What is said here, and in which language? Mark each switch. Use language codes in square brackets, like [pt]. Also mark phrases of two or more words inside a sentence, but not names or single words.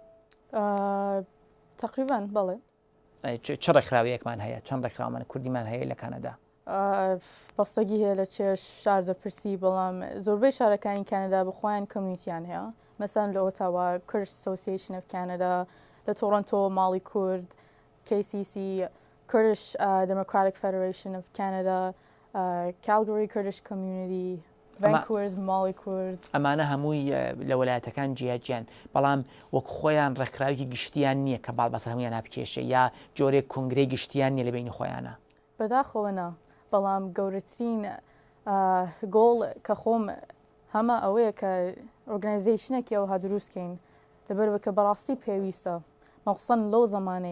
[ckb] تقریبان بەڵێ چ ڕێکخراوەیەکمان هەیە چەند ڕێکخراومان کوردیمان هەیە لە کانادا؟ بەستگی هەیە لە چێش شار دەپرسی بەڵام زۆربەی شارەکانی کانادا بخۆیان کۆمیونیتیان هەیە مەسەن لە ئۆتاوا کورد ئەسۆسییشن ئۆف کانادا لە تۆڕۆنتۆ ماڵی کورد KCC Kurdish Democratic Federation of Canada Calgary Kurdish Community Vancouver's ماڵی کورد ئەمانە هەمووی لە وەلایەتەکان جیاجیان بەڵام وەک خۆیان ڕێکخراوێکی گشتیان نییە کە باڵبەسەر هەمویان نابکێشێ یا جۆرێک کنگرەی گشتیان نیە لە بینی خۆیانە بەداخەوەنا بەڵام گەورەترین گۆڵ کە خۆم هەمە ئەوەیە کە ئۆرگنایزیشنێکی ئەوها دروستکەین لەبەرەوە کە بەڕاستی پێویستە مەخسەن لەو زمانەی